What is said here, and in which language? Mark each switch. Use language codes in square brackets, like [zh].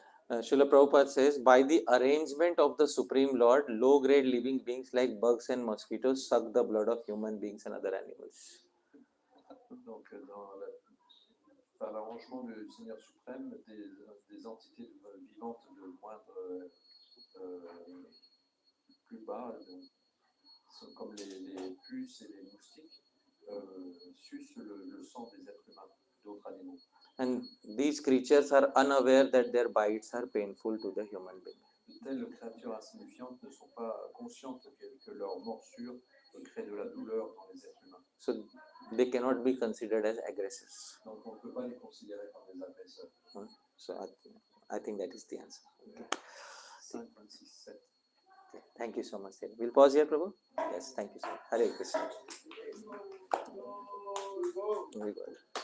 [en] Srila Prabhupada says, by the arrangement of the Supreme Lord, low-grade living beings like bugs and mosquitoes suck the blood of human beings and other animals. [fr] Donc, par l'arrangement du Seigneur suprême, des entités vivantes de moindre plus bas, sont comme les puces et les moustiques, sucent le sang des êtres humains, d'autres animaux. [en] And these creatures are unaware that their bites are painful to the human being. [fr] De telles créatures insignifiantes ne sont pas conscientes que leur morsure crée de la douleur dans les êtres humains. [en] So they cannot be considered as aggressors. [fr] Donc on ne peut pas les considérer comme des agresseurs. [en] So I think that is the answer. Okay. 5, 26, 7. Okay. Thank you so much. We'll pause here, Prabhu. Yes, thank you so much. Hare Krishna. Very good.